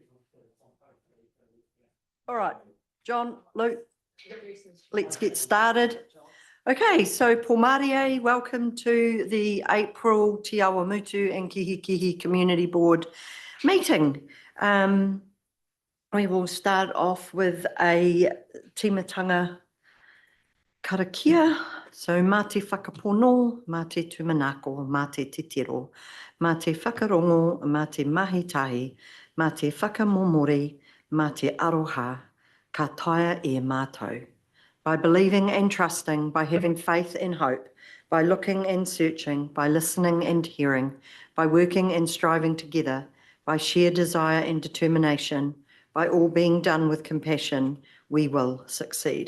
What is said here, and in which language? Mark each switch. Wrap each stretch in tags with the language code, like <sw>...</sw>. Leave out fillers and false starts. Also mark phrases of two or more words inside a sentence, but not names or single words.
<en>All right, John, Luke, let's get started. Okay, so Pōmarie, welcome to the April Te Awamutu-Kihikihi Community Board meeting. We will start off with a</en> <mi>timatanga karakia. So mā te whakapono, mā te tumanako, mā te titiro, mā te whakarongo, mā te mahitahi, mā te whakamomori, mā te aroha, ka taia e mātou.</mi> <en>By believing and trusting, by having faith and hope, by looking and searching, by listening and hearing, by working and striving together, by sheer desire and determination, by all being done with compassion, we will succeed.</en>